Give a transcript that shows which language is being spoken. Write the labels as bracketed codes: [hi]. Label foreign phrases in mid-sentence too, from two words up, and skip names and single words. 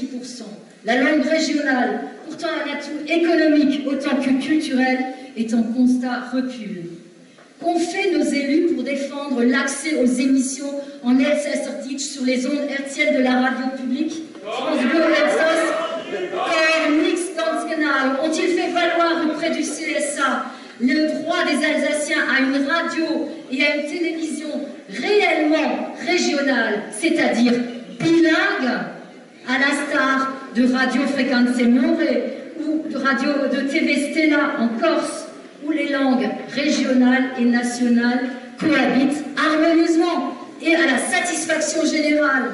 [fr] La langue régionale, pourtant un atout économique autant que culturel, est en constat recul. Qu'ont fait nos élus pour défendre l'accès aux émissions en Elsässer-Ditch sur les ondes hertziennes de la radio publique? France Bleu Alsace, [de] nix ganz genau. [fr] Ont-ils fait valoir auprès du CSA le droit des Alsaciens à une radio et à une télévision réellement régionale, c'est-à-dire bilingue, à l'instar de Radio Frequenze More ou de TV Stella en Corse, où les langues régionales et nationales cohabitent harmonieusement et à la satisfaction générale?